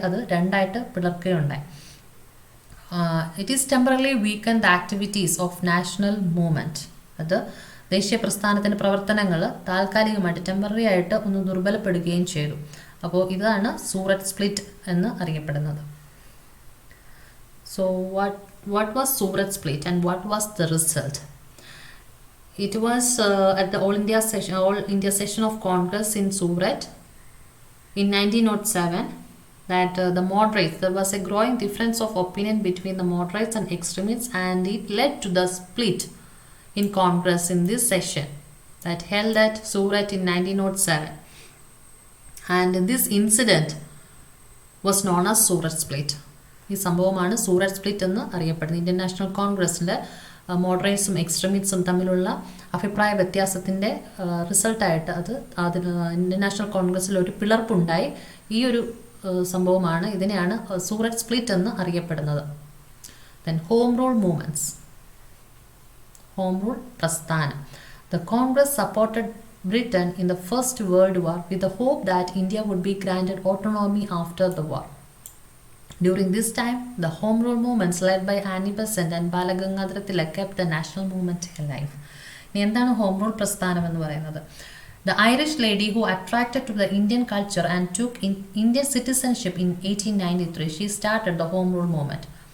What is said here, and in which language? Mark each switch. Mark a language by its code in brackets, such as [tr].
[ml] അത് രണ്ടായിട്ട് പിളർക്കുകയുണ്ടായി. [en] It is temporary weaken the activities of national movement. [ml] അത് ദേശീയ പ്രസ്ഥാനത്തിൻ്റെ പ്രവർത്തനങ്ങൾ താൽക്കാലികമായിട്ട് ടെമ്പററി ആയിട്ട് ഒന്ന് ദുർബലപ്പെടുകയും ചെയ്തു. അപ്പോൾ ഇതാണ് സൂറത്ത് സ്പ്ലിറ്റ് എന്ന് അറിയപ്പെടുന്നത്. [en] So what was Surat split and what was the result? It was at the All India session of Congress in Surat in 1907 that the moderates, there was a growing difference of opinion between the moderates and extremists and it led to the split in Congress in this session that held at Surat in 1907. And this incident was known as Surat split. [ml] ഈ സംഭവമാണ് സൂറത്ത് split എന്ന് അറിയപ്പെടുന്നത്. Indian national കോൺഗ്രസിൻ്റെ മോഡറേറ്റ്സും എക്സ്ട്രീമിസ്റ്റും തമ്മിലുള്ള അഭിപ്രായ വ്യത്യാസത്തിൻ്റെ റിസൾട്ടായിട്ട് Indian national കോൺഗ്രസ്സിൽ ഒരു പിളർപ്പുണ്ടായി. ഈ ഒരു സംഭവമാണ്. ഇതിനെയാണ് സൂററ്റ് സ്പ്ലിറ്റ് എന്ന് അറിയപ്പെടുന്നത്. [en] Then home rule movements. Home rule പ്രസ്ഥാനം. The Congress supported Britain in the First World War with the hope that India would be granted autonomy after the war. During this time, the Home Rule movements led by Annie Besant and Balagangadhara Tilak kept the national movement alive. [ml] ഇനി എന്താണ് home rule പ്രസ്ഥാനം എന്ന് പറയുന്നത്? [en] The Irish lady who attracted to the Indian culture and took Indian citizenship in 1893, she started the Home Rule movement.